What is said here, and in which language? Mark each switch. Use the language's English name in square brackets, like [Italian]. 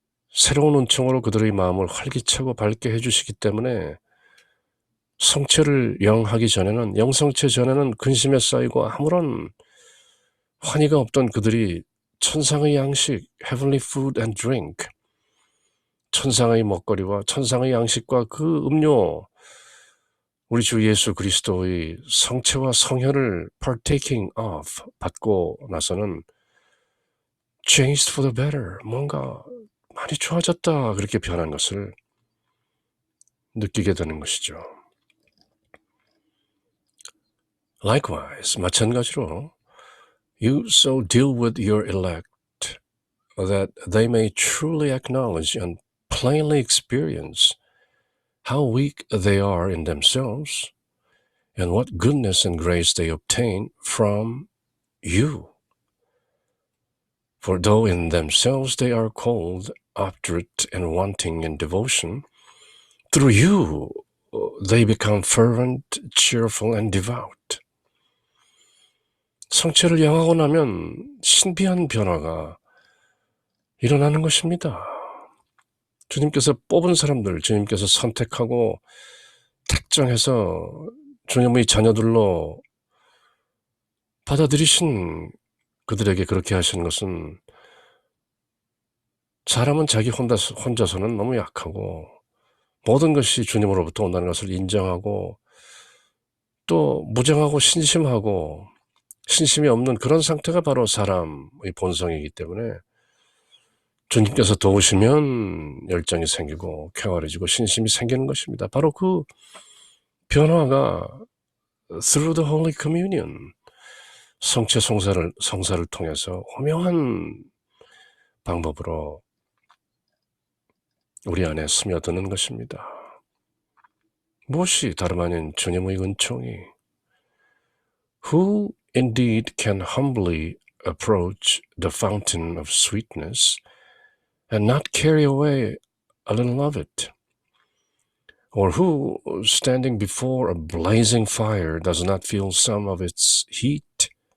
[Korean] 새로운 은총으로 그들의 마음을 활기차고 밝게 해주시기 때문에 성체를 영하기 전에는, 영성체 전에는 근심에 쌓이고 아무런 환희가 없던 그들이 천상의 양식, [English] heavenly food and drink, [Korean] 천상의 먹거리와 천상의 양식과 그 음료, 우리 주 예수 그리스도의 성체와 성혈을 [English] partaking of, [Korean] 받고 나서는 [English] changed for the better, [Korean] 뭔가 많이 좋아졌다, 그렇게 변한 것을 느끼게 되는 것이죠. [English] Likewise, [Korean] 마찬가지로 [English] you so deal with your elect that they may truly acknowledge and plainly experience how weak they are in themselves and what goodness and grace they obtain from you. For though in themselves they are cold, obdurate and wanting in devotion, through you they become fervent, cheerful, and devout. [Korean] 성체를 향하고 나면 신비한 변화가 일어나는 것입니다. 주님께서 뽑은 사람들, 주님께서 선택하고 택정해서 주님의 자녀들로 받아들이신 그들에게 그렇게 하시는 것은 사람은 자기 혼자서는 너무 약하고 모든 것이 주님으로부터 온다는 것을 인정하고 또 무정하고 신심하고 신심이 없는 그런 상태가 바로 사람의 본성이기 때문에 주님께서 도우시면 열정이 생기고 쾌활해지고 신심이 생기는 것입니다. 바로 그 변화가 [English] through the Holy Communion, [Korean] 성체 성사를 통해서 오묘한 방법으로 우리 안에 스며드는 것입니다. 무엇이 다름 아닌 주님의 은총이 [English] Who indeed can humbly approach the fountain of sweetness and not carry away a little of it? Or who, standing before a blazing fire, does not feel some of its heat?